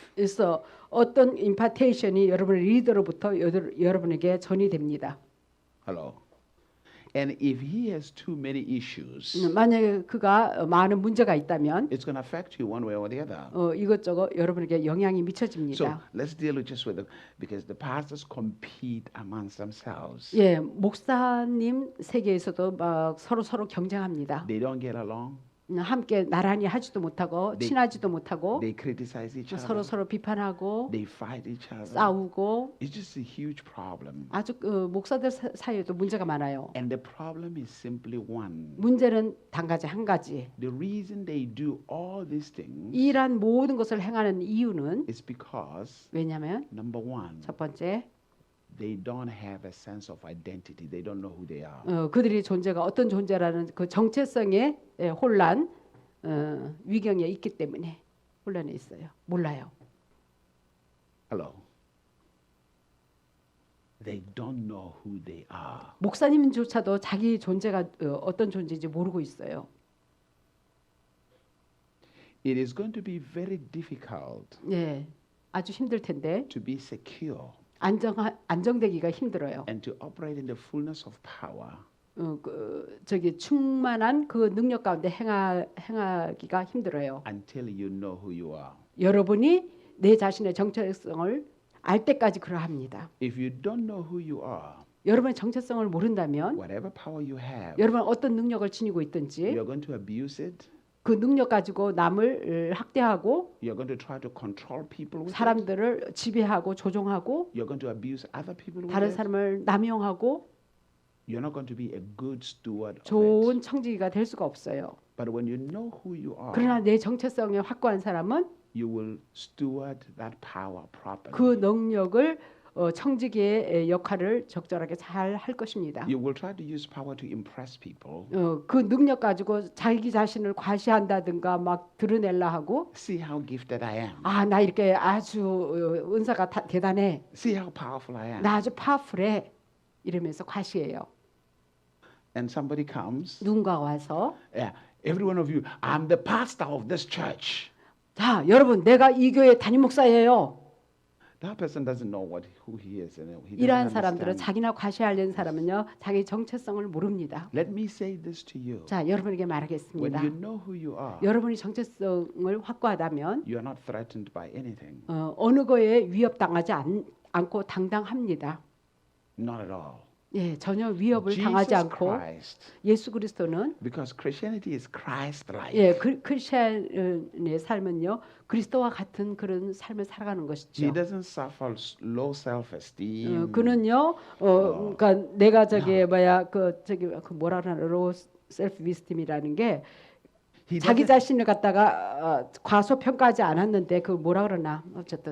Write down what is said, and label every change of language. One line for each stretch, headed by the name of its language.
Korean: 그래서 어떤 임파테이션이 여러분의 리더로부터 여러분에게 전이 됩니다.
English: Hello. And if he has too many issues,
Korean: 만약에 그가 많은 문제가 있다면
English: it's going to affect you one way or the other.
Korean: 이것저것 여러분에게 영향이
English: So
Korean: 미쳐집니다.
English: let's deal with just with it because the pastors compete amongst themselves.
Korean: 예, 목사님 세계에서도 막 서로 경쟁합니다.
English: They don't get along.
Korean: 함께 나란히 하지도 못하고 네. 친하지도 못하고
English: They criticize each other.
Korean: 서로 비판하고
English: They fight each other.
Korean: 싸우고
English: It's just a huge problem.
Korean: 아주 목사들 사이에도 문제가 많아요.
English: And the problem is simply one.
Korean: 문제는 단 가지 한 가지.
English: The reason they do all these things
Korean: 이러한 모든 것을 행하는 이유는
English: is because
Korean: 왜냐하면
English: number one,
Korean: 첫 번째
English: they don't have a sense of identity. They don't know who they are.
Korean: 그들이 존재가 어떤 존재라는 그 정체성의 혼란, 위경에 있기 때문에 혼란에 있어요. 몰라요.
English: Hello. They don't know who they are.
Korean: 목사님조차도 자기 존재가 어떤 존재인지 모르고 있어요.
English: It is going to be very difficult
Korean: 예, 아주 힘들 텐데
English: to be secure
Korean: 안정되기가 힘들어요.
English: and to operate in the fullness of power
Korean: 저기 충만한 그 능력 가운데 행하기가 힘들어요.
English: until you know who you are.
Korean: 여러분이 내 자신의 정체성을 알 때까지 그러합니다.
English: If you don't know who you are,
Korean: 여러분의 정체성을 모른다면
English: whatever power you have,
Korean: 여러분 어떤 능력을 지니고 있든지
English: you're going to abuse it.
Korean: 그 능력 가지고 남을 학대하고
English: You're going to try to control people with it.
Korean: 사람들을 지배하고 조종하고
English: You're going to abuse other people with
Korean: 다른
English: it.
Korean: 사람을 남용하고
English: You're not going to be a good steward of it.
Korean: 좋은 청지기가 될 수가 없어요.
English: But when you know who you are,
Korean: 그러나 내 정체성에 확고한 사람은
English: you will steward that power properly.
Korean: 그 능력을 청지기의 역할을 적절하게 잘 할 것입니다.
English: You will try to use power to impress people.
Korean: 그 능력 가지고 자기 자신을 과시한다든가 막 드러내려 하고
English: See how gifted I am.
Korean: 아, 나 이렇게 아주 은사가 대단해.
English: See how powerful I am.
Korean: 나 아주 파워풀해. 이러면서 과시해요.
English: And somebody comes.
Korean: 누군가 와서
English: Yeah, every one of you, I'm the pastor of this church.
Korean: 자, 여러분 내가 이 교회 담임 목사예요.
English: That person doesn't know who he is. And he
Korean: 이러한
English: doesn't
Korean: 사람들은
English: understand.
Korean: 자기나 과시하려는 사람은요. 자기 정체성을 모릅니다.
English: Let me say this to you.
Korean: 자, 여러분에게
English: When
Korean: 말하겠습니다.
English: you know who you are,
Korean: 여러분이 정체성을 확고하다면
English: you are not threatened by anything.
Korean: 어느 거에 위협당하지 않고 당당합니다.
English: Not at all.
Korean: 예, 전혀 위협을
English: Jesus
Korean: 당하지 않고
English: Christ,
Korean: 예수 그리스도는
English: because Christianity is Christ-like.
Korean: 예, 크리스천의 삶은요 그리스도와 같은 그런 삶을 살아가는
English: He
Korean: 것이죠.
English: doesn't suffer low self-esteem.
Korean: 그는요, 그러니까 내가 저기 그 뭐라 그러나 로우 셀프 비스팀이라는 게
English: He
Korean: 자기
English: doesn't,
Korean: 자신을 갖다가 과소평가하지 않았는데 그 뭐라 그러나 어쨌든